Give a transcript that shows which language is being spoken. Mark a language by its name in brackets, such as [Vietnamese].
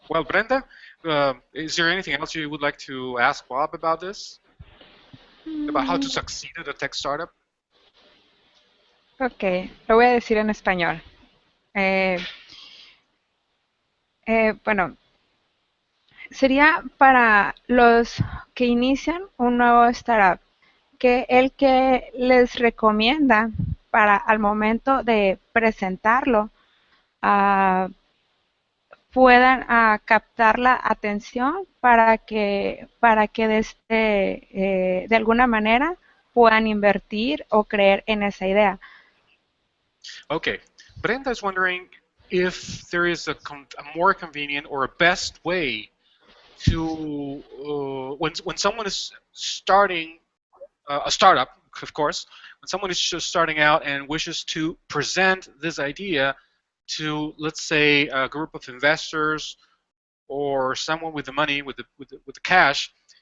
[English] Well, Brenda, is there anything else you would like to ask Bob about this? About how to succeed at a tech startup? [Spanish] Ok, lo voy a decir en español. Eh, bueno, sería para los que inician un nuevo startup, que el que les recomienda para al momento de presentarlo ah, puedan captar la atención para que de alguna manera puedan invertir o creer en esa idea. [English] Okay, Brenda is wondering if there is a more convenient or a best way to when someone is starting a startup, of course, when someone is just starting out and wishes to present this idea to, let's say, a group of investors or someone with the money, with the cash.